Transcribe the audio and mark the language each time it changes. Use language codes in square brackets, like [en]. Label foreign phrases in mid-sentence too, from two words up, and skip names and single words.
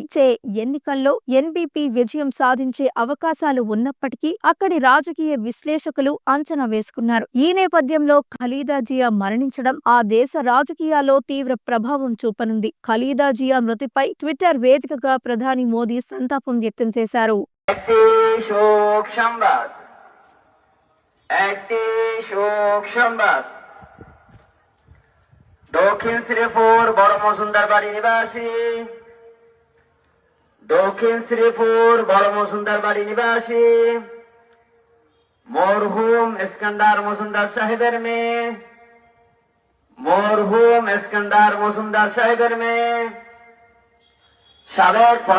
[te] ఎన్నికల్లో ఎన్బిపి విజయం సాధించే అవకాశాలు ఉన్నప్పటికీ అక్కడి రాజకీయ విశ్లేషకులు అంచనా వేసుకున్నారు. ఈ నేపథ్యంలో ఖలీదా జియా మరణించడం ఆ దేశ రాజకీయాల్లో తీవ్ర ప్రభావం చూపనుంది. ఖలీదా జియా మృతిపై ట్విట్టర్ వేదికగా ప్రధాని మోదీ సంతాపం వ్యక్తం చేశారు. [bn] দক্ষিণ শ্রীপুর বড় মজুমদার বাড়ি নিবাসী মরহুম ইস্কান্দার মজুমদার সাহেবের মেয়ে সাবেক